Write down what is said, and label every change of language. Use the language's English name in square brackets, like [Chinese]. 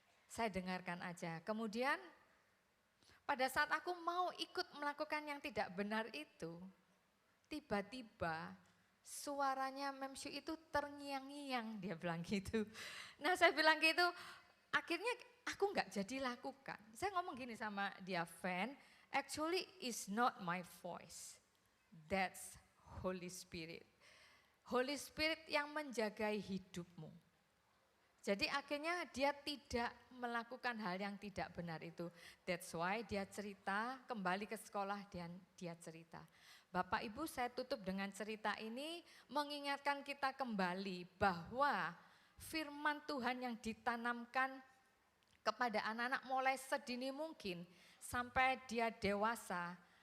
[Indonesian] Saya dengarkan aja. Kemudian pada saat aku mau ikut melakukan yang tidak benar itu, tiba-tiba suaranya Mem Syui itu terngiang-ngiang, dia bilang gitu. Nah saya bilang gitu, akhirnya aku nggak jadi lakukan. Saya ngomong gini sama dia, [English] Fan, actually is not my voice, that's Holy Spirit. [Indonesian] Holy Spirit yang menjagai hidupmu. Jadi akhirnya dia tidak melakukan hal yang tidak benar itu. [English] That's why [Indonesian] dia cerita, kembali ke sekolah dan dia cerita. Bapak Ibu saya tutup dengan cerita ini mengingatkan kita kembali bahwa firman Tuhan yang ditanamkan kepada anak-anak mulai sedini mungkin sampai dia dewasa.